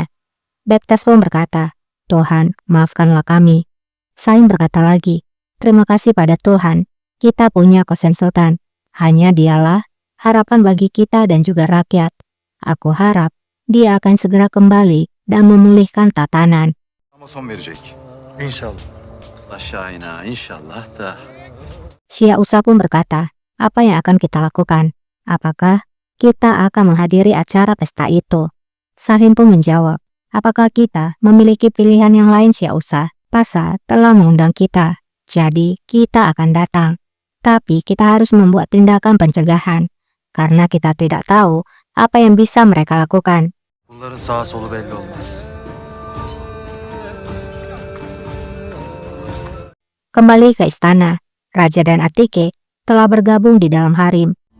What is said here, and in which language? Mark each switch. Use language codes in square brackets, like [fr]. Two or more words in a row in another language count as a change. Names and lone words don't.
[id] Bektas pun berkata, "Tuhan, maafkanlah kami." Sain berkata lagi, "Terima kasih pada Tuhan, kita punya Qasim Sultan. Hanya dialah harapan bagi kita dan juga rakyat. Aku harap dia akan segera kembali dan memulihkan tatanan." [tr] Ama son verecek. İnşallah. Aşağı inşallah da. [id] Syekh Usa pun berkata, "Apa yang akan kita lakukan? Apakah kita akan menghadiri acara pesta itu?" Sahin pun menjawab, "Apakah kita memiliki pilihan yang lain, Syekh Usa? Pasha telah mengundang kita, jadi kita akan datang. Tapi kita harus membuat tindakan pencegahan, karena kita tidak tahu apa yang bisa mereka lakukan." [tr] Bunların sağa solu belli olmaz. [id] Kembali ke istana, Raja dan Atike telah bergabung di dalam harem.